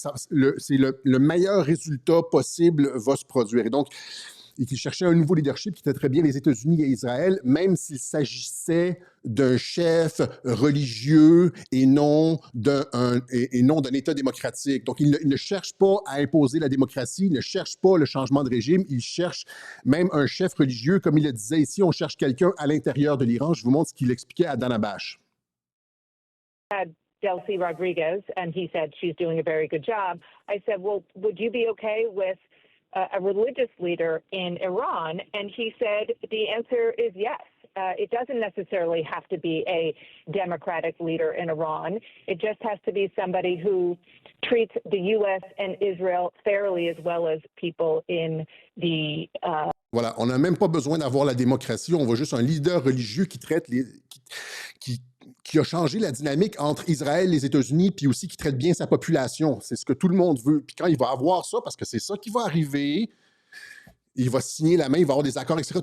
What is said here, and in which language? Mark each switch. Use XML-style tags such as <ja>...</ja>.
<fr>Le meilleur résultat possible va se produire. Et donc, et qu'il cherchait un nouveau leadership qui traiterait bien les États-Unis et Israël, même s'il s'agissait d'un chef religieux et non d'un État démocratique. Donc, il ne cherche pas à imposer la démocratie, il ne cherche pas le changement de régime, il cherche même un chef religieux. Comme il le disait ici, on cherche quelqu'un à l'intérieur de l'Iran. Je vous montre ce qu'il expliquait à Dana Bash.</fr> <en>Delcy Rodriguez, and he said she's doing a very good job. I said, well, would you be okay with a religious leader in Iran? And he said the answer is yes. It doesn't necessarily have to be a democratic leader in Iran. It just has to be somebody who treats the U.S. and Israel fairly, as well as people in the...</en> <fr>Voilà, on n'a même pas besoin d'avoir la démocratie, on veut juste un leader religieux qui traite qui a changé la dynamique entre Israël et les États-Unis, puis aussi qui traite bien sa population. C'est ce que tout le monde veut. Puis quand il va avoir ça, parce que c'est ça qui va arriver, il va signer la main, il va avoir des accords, etc.</fr>